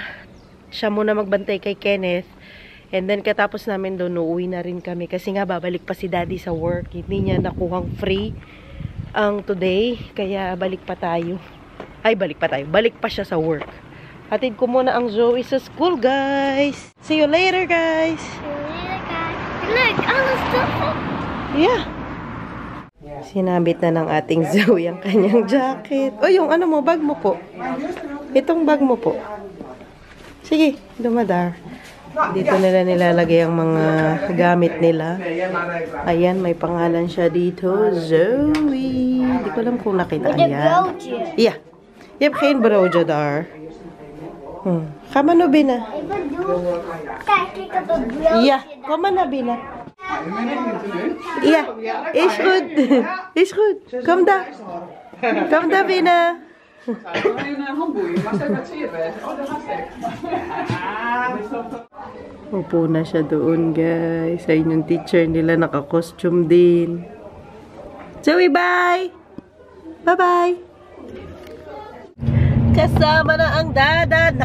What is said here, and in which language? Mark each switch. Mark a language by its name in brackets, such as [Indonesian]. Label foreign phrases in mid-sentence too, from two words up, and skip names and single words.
[Filipino] Siya muna magbantay kay Kenneth. [English] And then [Filipino] katapos namin doon, uuwi na rin kami. Kasi nga babalik pa si Daddy sa work. Hindi niya nakuhang free ang today. Kaya balik pa tayo. Ay, balik pa tayo. Balik pa siya sa work. Hatid ko muna ang Zoe sa school, guys. [English] See you later, guys. Look, all the stuff. Yeah. [Filipino] Sinabit na ng ating Zoe ang kanyang jacket. O, yung mo, bag mo po. Itong bag mo po. Sige, dumadar. Dito nila nilalagay ang mga gamit nila. Ayan, may pangalan siya dito. Zoe. Hindi ko alam kung nakita yan. [Dutch] Yeah. Yep, geen broodje daar. Ga maar naar binnen. Kijk, ik heb een broodje. Ja, kom maar naar binnen. Ja, is goed. Is goed. Kom daar. Kom daar binnen. [Filipino] Upo na siya doon, guys. Ayun yung teacher nila, naka-costume din. [English] Zoe, bye! Bye-bye! [Filipino] Kasama na ang dad.